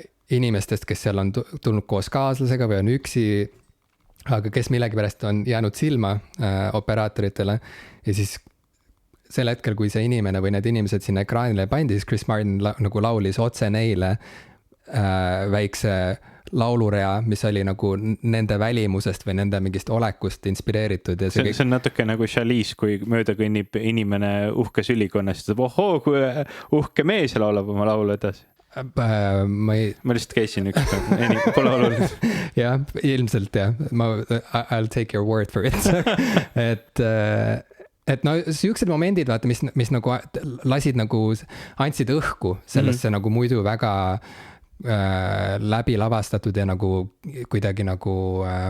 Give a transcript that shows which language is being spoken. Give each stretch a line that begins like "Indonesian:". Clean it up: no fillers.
Estonian: inimestest, kes seal on tulnud koos kaaslasega või on üksi, aga kes millegipärast on jäänud silma operaatoritele ja siis sel hetkel, kui see inimene või need inimesed sinna ekraanile pandi, siis Chris Martin nagu laulis otse neile väikse laulurea, mis oli nagu nende välimusest või nende mingist olekust inspireeritud. Ja see on natuke nagu Chalice, kui mööda kõnnib inimene uhkes ülikonnast, ohoo, kui uhke mees laulab oma laulu edasi. Ma lihtsalt käisin üks päev, pole oluline. jah, ilmselt jah,
English: I'll take your word for it.
Estonian: et no siuksed momendid, vaata, mis nagu lasid nagu, andsid õhku sellesse nagu muidu väga läbi lavastatud ja nagu kuidagi nagu